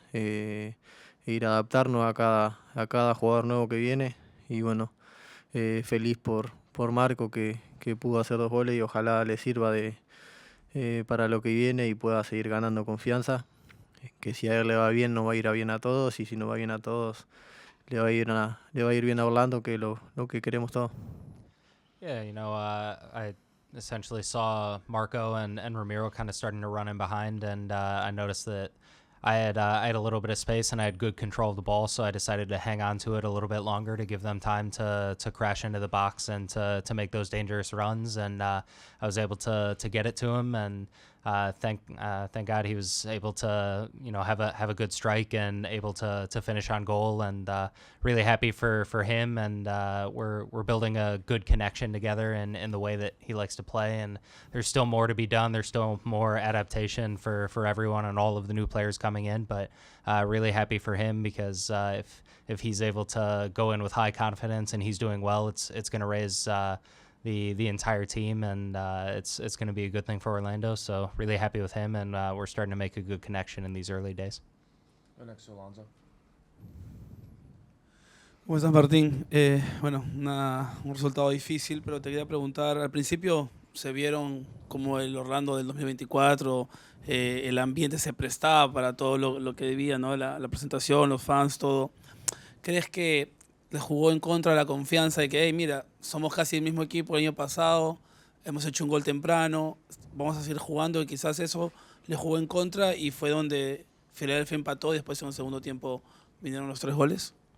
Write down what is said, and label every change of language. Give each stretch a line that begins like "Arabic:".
Spanish: Ir a adaptarnos a cada jugador nuevo que viene, y bueno, feliz por Marco que pudo hacer 2 goles, y ojalá le sirva para lo que viene y pueda seguir ganando confianza, que si a él le va bien nos va a ir bien a todos, y si no va bien a todos le va a ir bien a Orlando, que es lo que queremos todos.
English: Yeah, I essentially saw Marco and Ramiro kind of starting to run in behind, and I noticed that I had a little bit of space and I had good control of the ball, so I decided to hang on to it a little bit longer to give them time to crash into the box and to make those dangerous runs. And I was able to get it to him, and thank God he was able to have a good strike and able to finish on goal. And really happy for him, and we're building a good connection together in the way that he likes to play. And there's still more to be done. There's still more adaptation for everyone and all of the new players coming in. But really happy for him, because if he's able to go in with high confidence and he's doing well, it's going to raise the entire team, and it's going to be a good thing for Orlando. So really happy with him, and we're starting to make a good connection in these early days. Next to Alonso.
Spanish: ¿Cómo estás, Martín? Bueno, un resultado difícil, pero te quería preguntar, al principio se vieron como el Orlando del 2024, el ambiente se prestaba para todo lo que debía, ¿no? La presentación, los fans, todo. ¿Crees que le jugó en contra la confianza de que, hey, mira, somos casi el mismo equipo el año pasado, hemos hecho un gol temprano, vamos a seguir jugando, y quizás eso le jugó en contra y fue donde Filadelfia empató y después en un segundo tiempo vinieron los 3 goles?